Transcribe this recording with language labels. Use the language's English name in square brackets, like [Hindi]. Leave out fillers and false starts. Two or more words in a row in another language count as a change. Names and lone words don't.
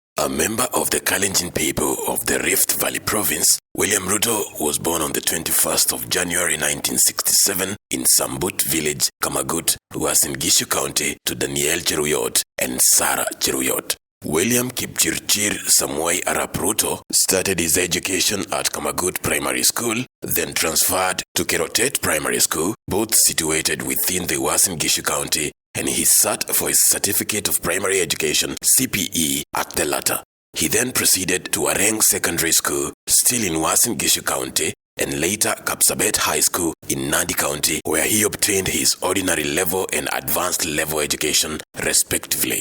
[English] A member of the Kalenjin people of the Rift Valley province, William Ruto was born on the 21st of January 1967 in Sambut village, Kamagut, Uasin Gishu County, to Daniel Cheruyot and Sarah Cheruyot. William Kipchirchir Samoei Arap Ruto started his education at Kamagut Primary School, then transferred to Kerotet Primary School, both situated within the Uasin Gishu County, and he sat for his Certificate of Primary Education (CPE) at the latter. He then proceeded to Areng Secondary School, still in Uasin Gishu County, and later Kapsabet High School in Nandi County, where he obtained his ordinary level and advanced level education, respectively.